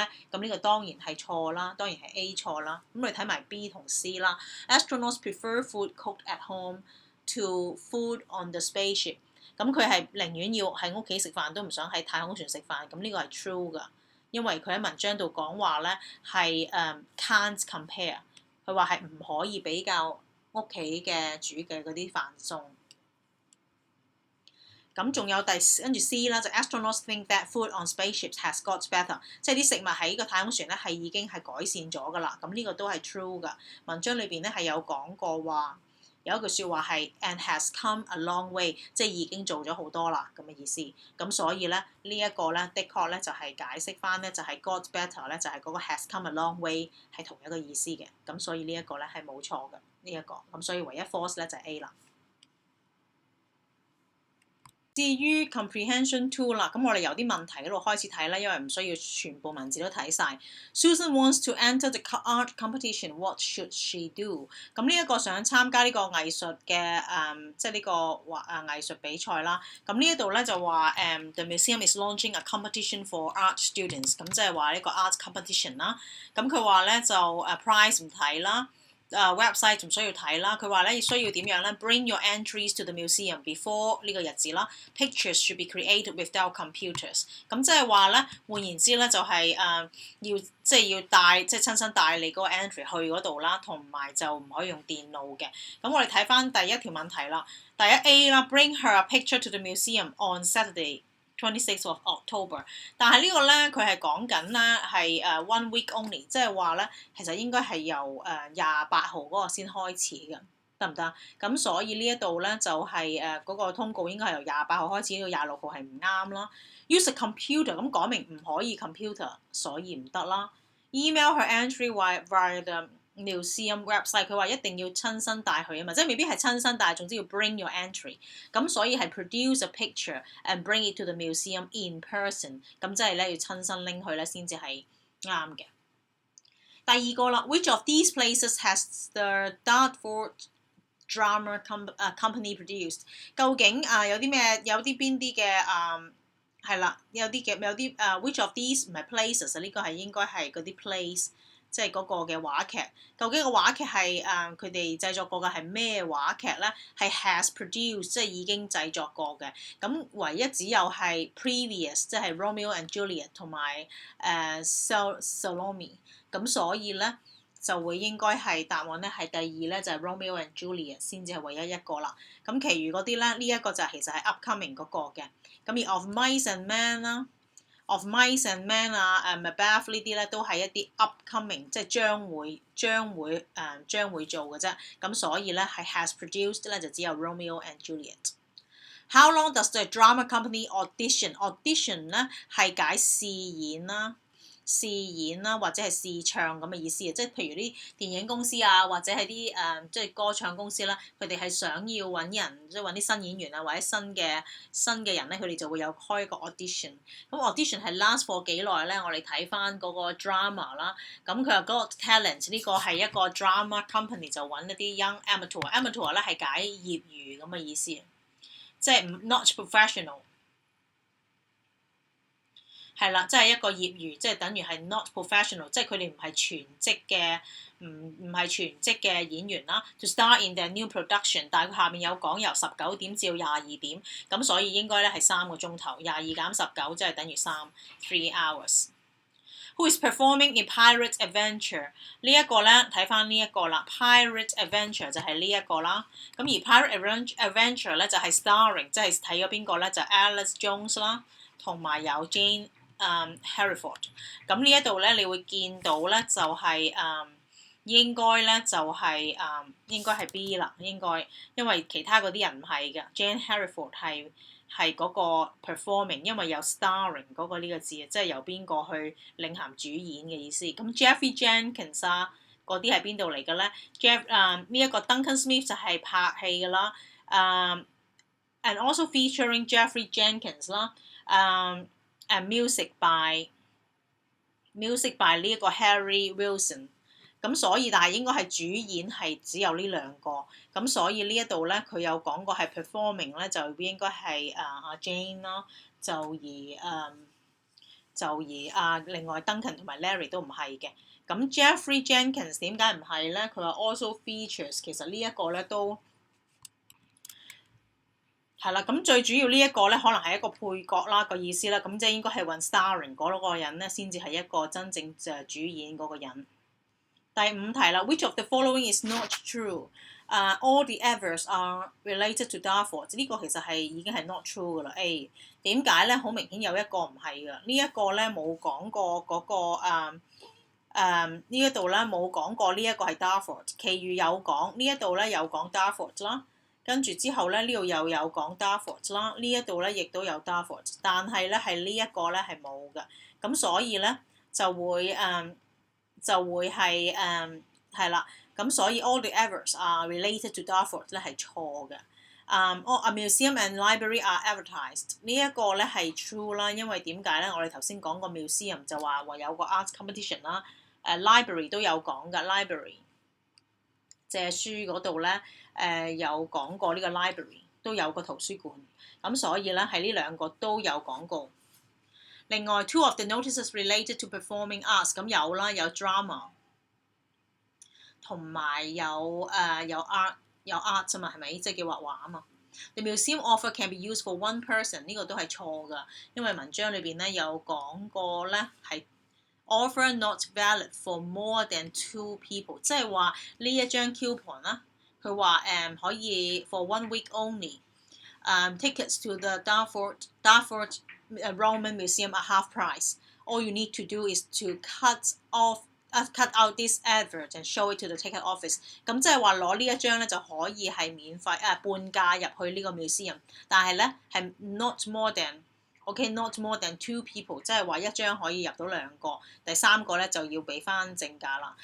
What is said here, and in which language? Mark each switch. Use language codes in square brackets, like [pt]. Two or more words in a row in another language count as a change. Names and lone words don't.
[yue] 咁呢個當然係錯啦，當然係 A 錯啦。咁我哋睇埋 B 同 C 啦。 [en] Astronauts prefer food cooked at home to food on the spaceship。 [yue] 咁佢係寧願要喺屋企食飯，都唔想喺太空船食飯。咁呢個係 true 㗎，因為佢喺文章度講話咧係 [en] can't compare， [yue] 佢話係唔可以比較屋企嘅煮嘅嗰啲飯餸。咁仲有跟住 C 啦，就 [en] astronauts think that food on spaceships has got better， [yue] 即係啲食物喺個太空船咧係已經係改善咗㗎啦。咁呢個都係 true 㗎。文章裏邊咧係有講過話，有一句説話係 [en] and has come a long way， [yue] 即係已經做咗好多啦咁嘅意思。咁所以咧呢一個咧的確咧就係解釋翻咧就係 [en] got better [yue] 咧就係嗰個 [en] has come a long way [yue] 係同一個意思嘅。咁所以呢一個咧係冇錯嘅呢一個。咁所以唯一 false 咧就係 A 啦。至於 Comprehension 2啦，咁我哋由啲問題嗰度開始睇啦，因為唔需要全部文字都睇晒。 [en] Susan wants to enter the art competition. What should she do？ [yue] 咁呢一個想參加呢個藝術嘅即係呢個藝術比賽啦。咁呢一度咧就話 [en] the museum is launching a competition for art students。 [yue] 咁即係話呢個 art competition 啦。咁佢話咧就prize 唔睇啦。website 唔需要睇啦，佢話咧需要點樣咧 ？ [en] Bring your entries to the museum before [yue] 呢個日子啦。 [en] Pictures should be created without computers。 [yue] 咁即係話咧，換言之咧就係要帶即係親身帶你嗰個 entry 去嗰度啦，同埋就唔可以用電腦嘅。咁我哋睇翻第一條問題啦，第一 A 啦 [en] ，Bring her a picture to the museum on Saturday。26th of October， [yue] 但係呢個咧佢係講緊咧係 [en] 1 week only， [yue] 即係話咧其實應該係由28號嗰個先開始嘅，得唔得？咁所以呢一度咧就係嗰個通告應該係由28號開始到26號係唔啱啦。 [en] Use a computer [yue] 咁講明唔可以 computer， 所以唔得啦。 [en] Email her entry via the museum website， [yue] 佢話一定要親身帶去啊嘛，即係未必係親身帶，總之要 [en] bring your entry。 [yue] 咁所以係 [en] produce a picture and bring it to the museum in person。 [yue] 咁即係咧要親身拎去咧先至係啱嘅。第二個啦 [en] ，Which of these places has the Dartford Drama Company produced？ [yue] 究竟有啲咩？有啲邊啲嘅係啦，有啲 [en] which of these [yue] 唔係 places 啊？呢個係應該係嗰啲 place。即係嗰個嘅話劇，究竟個話劇係佢哋製作過嘅係咩話劇咧？ [en] 係 has produced， [yue] 即係已經製作過嘅。咁唯一只有係 previous， 即係 Romeo and Juliet 同埋Salome。咁所以咧就會應該係答案咧係第二咧就係 Romeo and Juliet 先至係唯一一個啦。咁其餘嗰啲咧呢一個就其實係 upcoming 嗰個嘅。咁而 Of Mice and Men 啦。Of Mice and Men Macbeth 呢啲咧都係一啲 upcoming， 即係將會做嘅啫。咁所以咧係 [en] has produced [yue] 咧就只有 Romeo and Juliet。 [en] How long does the drama company audition？ [yue] Audition 咧係解試演啦，或者係試唱咁嘅意思啊，即係譬如啲電影公司啊，或者係啲即係歌唱公司啦，佢哋係想要揾人，即係揾啲新演員啊，或者新嘅人咧，佢哋就會有開一個 audition。咁 audition 係 [en] last for [yue] 幾耐咧？我哋睇翻嗰個 drama 啦，咁佢話嗰個 talent 呢個係一個 [en] drama company [yue] 就揾一啲 [en] young amateur [yue] 咧係解業餘咁嘅意思，即係 [en] not professional。 [yue] 係啦，即係一個業餘，即係等於係 [en] not professional， [yue] 即係佢哋唔係全職嘅，唔係全職嘅演員啦。 [en] To start in their new production， [yue] 但係佢下面有講由19點至到22點，咁所以應該咧係3個鐘頭，22減19即係等於 [en] 3 hours。 Who is performing in Pirate Adventure？ [yue] 呢一個咧睇翻呢一個啦 ，Pirate Adventure 就係呢一個啦。咁而 Pirate Adventure 咧就係 starring， 即係睇咗邊個咧就 Alice Jones 啦，同埋有 Jane。Hereford， 咁呢一度咧，你會見到咧就係、應該咧就係、應該係 B 啦，應該，因為其他嗰啲人唔係嘅。Jane Hereford 係嗰個 performing， 因為有 starring 嗰個呢個字，即係由邊個去領銜主演嘅意思。咁 Jeffrey Jenkins 啊，嗰啲係邊度嚟嘅咧 ？Jeff 呢一個 Duncan Smith 就係拍戲嘅啦。 [en] And also featuring Jeffrey Jenkins [yue] 啦。 [en] And music by [yue] 呢一個 Harry Wilson， 咁所以但係應該係主演係只有呢兩個，咁所以呢一度咧佢有講過係 performing 咧就應該係阿 Jane 啦，就而另外 Duncan 同埋 Larry 都唔係嘅，咁 Jeffrey Jenkins 點解唔係咧？佢話 [en] also features， [yue] 其實呢一個咧都。係啦，咁最主要呢一個咧，可能係一個配角啦個意思啦，咁即係應該係揾 starring 嗰個人咧，先至係一個真正主演嗰個人。第5題啦 [en] ，Which of the following is not true？All the adverts are related to Dartford。 [yue] 呢個其實係已經係 [en] not true [yue] 噶啦。A 點解咧？好明顯有一個唔係噶，呢一個咧冇講過嗰個呢一度咧冇講過呢一個係 Dartford， 其餘有講呢一度咧有講 Dartford 啦。跟住之後咧，呢度又有講 Dartford 啦，呢一度咧亦都有 Dartford， 但係咧係呢一個咧係冇嘅，咁所以咧就會係係啦，咁所以 [en] all the adverts are related to Dartford [yue] 咧係錯嘅。 [en] A museum and library are advertised。 [yue] 呢一個咧係 true 啦，因為點解咧？我哋頭先講個 museum 就話有個 [en] arts competition [yue] 啦，library 都有講㗎 ，library 借書嗰度咧有講過呢個 library 都有個圖書館，咁所以咧係呢兩個都有講過。另外 ， [en] two of the notices related to performing arts [yue] 咁有啦，有 drama 同埋有art 啊嘛，係咪？即係叫畫畫啊嘛。 [en] The museum offer can be used for one person [yue] 呢個都係錯㗎，因為文章裏邊咧有講過咧係 [en] offer not valid for more than 2 people， [yue] 即係話呢一張 coupon 啦，佢話可以 [en] for 1 week only。Tickets to the Dartford Roman Museum are half price. All you need to do is to cut out this advert and show it to the ticket office。 [yue] 咁即係話攞呢一張咧就可以係免費半價入去呢個 museum， 但係咧係 [en] not more than 2 people， [yue] 即係話一張可以入到2個，第3個咧就要俾翻正價啦。